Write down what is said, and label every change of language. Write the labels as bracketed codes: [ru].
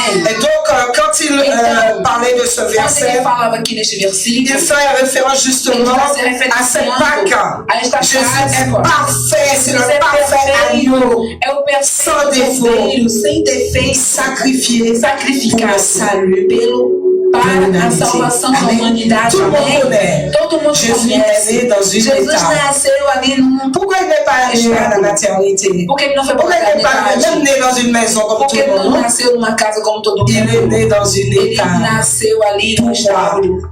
[fr] Et donc, quand il parlait de ce verset, il fait référence justement à cette Pâque. Jésus est parfait, c'est le parfait agneau, sans défaut, sacrifié pour le salut. [pt] Para a salvação da humanidade. Todo mundo [fr] Jésus est né dans une [pt] Jesus nasceu ali num. [fr] Pourquoi il n'est pas né à la maternité? [pt] Porque ele não foi [fr] Pourquoi il n'est pas même né dans une maison comme tout le monde? [pt] Porque ele não nasceu numa casa como todo mundo. [fr] Il est né dans une état. [pt] Ele nasceu ali no estábulo.